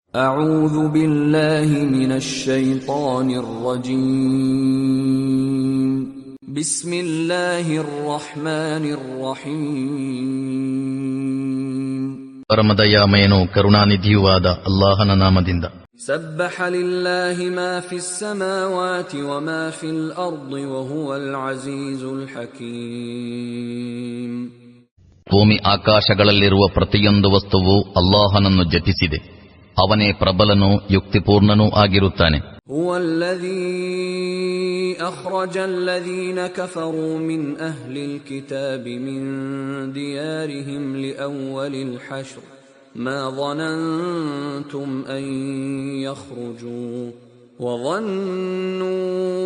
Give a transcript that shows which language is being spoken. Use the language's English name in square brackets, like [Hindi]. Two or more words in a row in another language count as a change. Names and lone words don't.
[Arabic] أعوذ بالله من الشيطان الرجيم بسم الله الرحمن الرحيم [Kannada] ಪರಮದಯಾಮಯನೂ ಕರುಣಾನಿಧಿಯೂ ಆದ ಅಲ್ಲಾಹನ ನಾಮದಿಂದ. [Arabic] سبح لله ما في السماوات وما في الأرض وهو العزيز الحكيم. [Kannada] ಭೂಮಿ ಆಕಾಶಗಳಲ್ಲಿರುವ ಪ್ರತಿಯೊಂದು ವಸ್ತುವು ಅಲ್ಲಾಹನನ್ನು ಜಪಿಸಿದೆ. ಅವನೇ ಪ್ರಬಲನೂ ಯುಕ್ತಿಪೂರ್ಣನೂ ಆಗಿರುತ್ತಾನೆ. [Arabic] هو الذي أخرج الذين كفروا من أهل الكتاب من ديارهم لأول الحشر ما ظننتم أن يخرجوا وظنوا